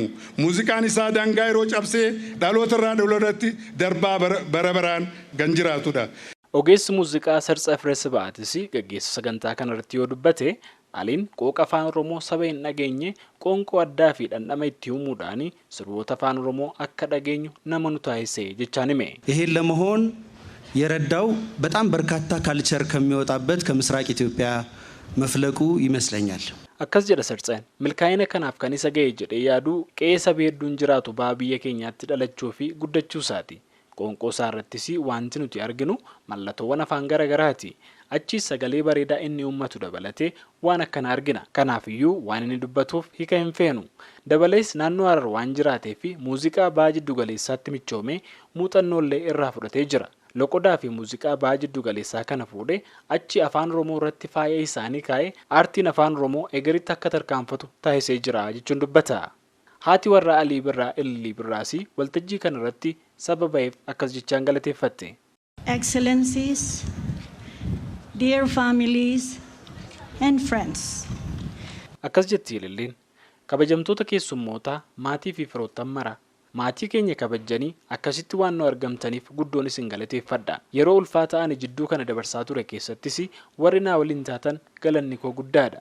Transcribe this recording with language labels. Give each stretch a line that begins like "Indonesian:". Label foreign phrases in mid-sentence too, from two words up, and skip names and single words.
Oromo: Muuziqaan isaa daangaa yeroo cabsee dhaloota irraa dhalootatti darbaa bara baraan kan jiraatudha. Ogeessi muuziqaa Sartsaa Firees Ba'aatis gaggeessa sagantaa kanarratti yoo dubbate Aliin qooqa afaan Oromoo saba hin dhageenye qoonqoo addaa fi dhandhama itti uumuudhaan sirboota afaan Oromoo akka dhageenyu nama nu taasise jechaan hime.
Amharic: ይሄን ለመሆን የረዳው በጣም በርካታ ካልቸር ከሚወጣበት ከምስራቅ ኢትዮጵያ መፍለቁ ይመስለኛል።
Oromo: Akkas jedha Sartsaan milkaa'ina kanaaf kan isa ga'e jedhee yaadu qe'ee saba hedduun jiraatu baha biyya keenyaatti dhalachuu fi guddachuu isaati. Qoonqoo isaa irrattis wanti nuti arginu mallattoowwan afaan garaagaraati. Achis sagalee bareedaa inni uummatu dabalatee waan akkana argina. Kanaafiyyuu waan inni dubbatuuf hiika hin feenu. Dabalees naannoo Harar waan jiraatee fi muuziqaa baha jiddu galeessaatti michoomee muuxannoollee irraa fudhatee jira. Loqodaa fi muuziqaa baha jiddu galeessaa kana fuudhee achi afaan Oromoo irratti faaya isaanii kaa'ee aartiin afaan Oromoo egeritti akka tarkaanfatu taasisee jira jechuun dubbata. Haati warra Alii Birraa Ililii Birraas waltajjii kana irratti sababaaf akkas jechaan galateeffatte.
English: Excellencies, dear families and friends.
Oromo: Akkas jetti Ililiin kabajamtoota keessummootaa maatii fi firoottan mara. Maatii keenya kabajanii akkasitti waan nu argamtaniif guddoon isin galateeffadha. Yeroo ulfaataa ani jidduu kana dabarsaa ture keessattis warri naa waliin taatan galanni koo guddaadha.